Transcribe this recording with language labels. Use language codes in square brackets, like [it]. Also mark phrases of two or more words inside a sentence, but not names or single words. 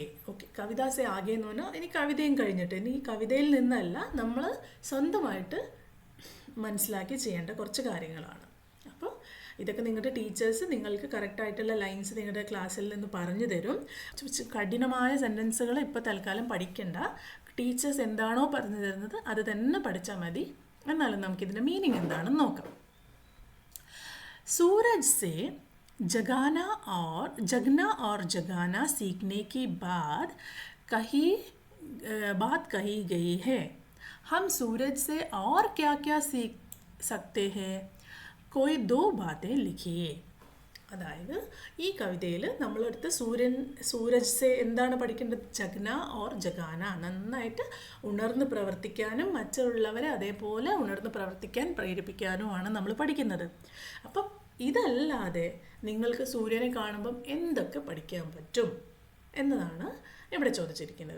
[ml] ഓക്കെ, [hi] कविता से आगे [ml] എന്ന് പറഞ്ഞാൽ ഇനി കവിതയും കഴിഞ്ഞിട്ട്, ഇനി ഈ കവിതയിൽ നിന്നല്ല, നമ്മൾ സ്വന്തമായിട്ട് മനസ്സിലാക്കി ചെയ്യേണ്ട കുറച്ച് കാര്യങ്ങളാണ്. അപ്പോൾ ഇതൊക്കെ നിങ്ങളുടെ ടീച്ചേഴ്സ് നിങ്ങൾക്ക് കറക്റ്റായിട്ടുള്ള ലൈൻസ് നിങ്ങളുടെ ക്ലാസ്സിൽ നിന്ന് പറഞ്ഞു തരും. കഠിനമായ സെൻറ്റൻസുകൾ ഇപ്പോൾ തൽക്കാലം പഠിക്കണ്ട, ടീച്ചേഴ്സ് എന്താണോ പറഞ്ഞു തരുന്നത് അത് തന്നെ പഠിച്ചാൽ മതി. എന്നാലും നമുക്കിതിൻ്റെ മീനിങ് എന്താണെന്ന് നോക്കാം. [hi] सूरज से जगना और जगाना सीखने की बात कही गई है. हम सूरज से और क्या क्या सीख सकते हैं? कोई 2 बातें लिखिए. [ml] അതായത് ഈ കവിതയിൽ നമ്മളെടുത്ത് സൂരജ് എന്താണ് പഠിക്കേണ്ടത്? [hi] जगना और जगाना, [ml] നന്നായിട്ട് ഉണർന്ന് പ്രവർത്തിക്കാനും മറ്റുള്ളവരെ അതേപോലെ ഉണർന്ന് പ്രവർത്തിക്കാൻ പ്രേരിപ്പിക്കാനുമാണ് നമ്മൾ പഠിക്കുന്നത്. അപ്പം ഇതല്ലാതെ നിങ്ങൾക്ക് സൂര്യനെ കാണുമ്പം എന്തൊക്കെ പഠിക്കാൻ പറ്റും എന്നതാണ് ഇവിടെ ചോദിച്ചിരിക്കുന്നത്.